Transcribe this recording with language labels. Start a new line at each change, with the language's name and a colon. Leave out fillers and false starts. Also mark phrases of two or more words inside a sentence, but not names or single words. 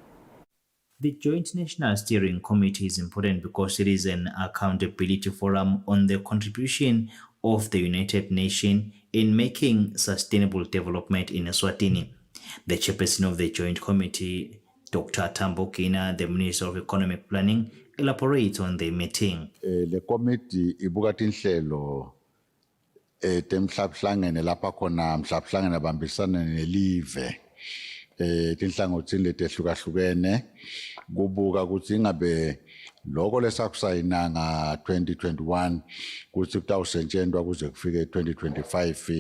English: The Joint National Steering Committee is important because it is an accountability forum on the contribution of the United Nations in making sustainable development in Eswatini. The chairperson of the Joint Committee, Dr. Tambo Gina, the Minister of Economic Planning, elaborates on the meeting. The committee
Swati: ibuka tinhlelo temhlabhlangene lapha khona mhlabhlangene bambisana nelive tinhlangothini letehlukahlukene kubuka ukuthi ingabe lokho lesakusayinanga 2021 kuthi kutawusetshenziswa kuze kufike 2025